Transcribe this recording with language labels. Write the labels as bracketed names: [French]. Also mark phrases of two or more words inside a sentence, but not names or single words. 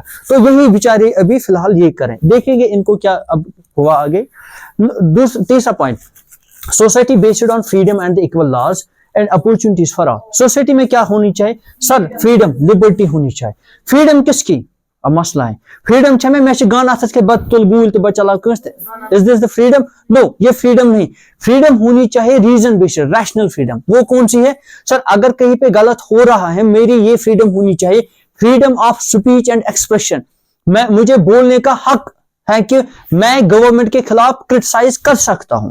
[Hindi] तो यही बेचारे अभी फिलहाल ये करें, देखेंगे इनको क्या अब हुआ आगे। तीसरा पॉइंट, [English] society based on freedom and the equal laws and opportunities for all. [Hindi] सोसाइटी में क्या होनी चाहिए सर, फ्रीडम, लिबर्टी होनी चाहिए। फ्रीडम किसकी, अब मसला है [Kashmiri] फ्रीडम छे मैं गान अथस के बत तुल गूल ते बचला कस, [English] Is this the freedom? नो, [Hindi] ये फ्रीडम नहीं। फ्रीडम होनी चाहिए [English] reason based, rational freedom. [Hindi] वो कौन सी है सर, अगर कहीं पे गलत हो रहा है, मेरी ये फ्रीडम होनी चाहिए, [English] freedom of speech and expression. [Hindi] मुझे बोलने का हक है कि मैं गवर्नमेंट के खिलाफ क्रिटिसाइज कर सकता हूं।